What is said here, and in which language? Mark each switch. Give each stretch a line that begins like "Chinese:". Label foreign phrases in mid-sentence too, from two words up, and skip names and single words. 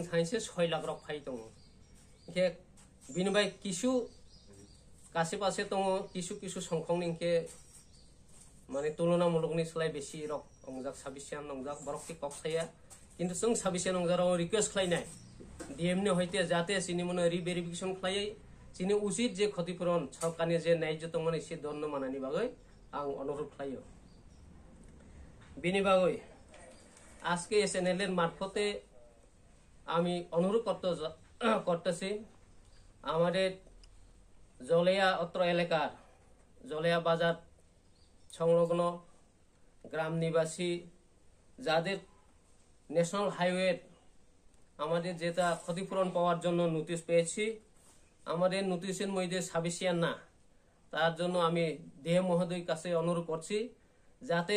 Bodo: थाइसे 6 लाख रक फाइ दङ के बिनिबाय किछु कासे पासे दङ किछु संखंनि के माने तुलनामूलकनि सोलाय बेसि रक अंजाक साबिसिया नंजाक बरकति कक्साया किन्तु जों साबिसिया नंजाराव रिक्वेस्ट खालायनाय डीएम नि हयते जाते सिनि मन रिवेरिफिकेशन खालायै सिनि उचित जे क्षतिपूरण सरकारनि जे न्याय्य दंमोन एसे दन्न मानानि बागै आं अनुरोध खालायो बिनि बागै
Bangla: আজকে এসএনএল এর মারফতে আমি অনুরোধ করতেছি আমাদের জলেয়া অত্র এলাকার জলেয়া বাজার সংলগ্ন গ্রাম নিবাসী যাদের ন্যাশনাল হাইওয়ে আমাদের যেটা ক্ষতিপূরণ পাওয়ার জন্য নোটিশ পেয়েছি আমাদের নোটিশের মধ্যে সাবিসিয়ান না তার জন্য আমি ডিএম মহোদয়ের কাছে অনুরোধ করছি যাতে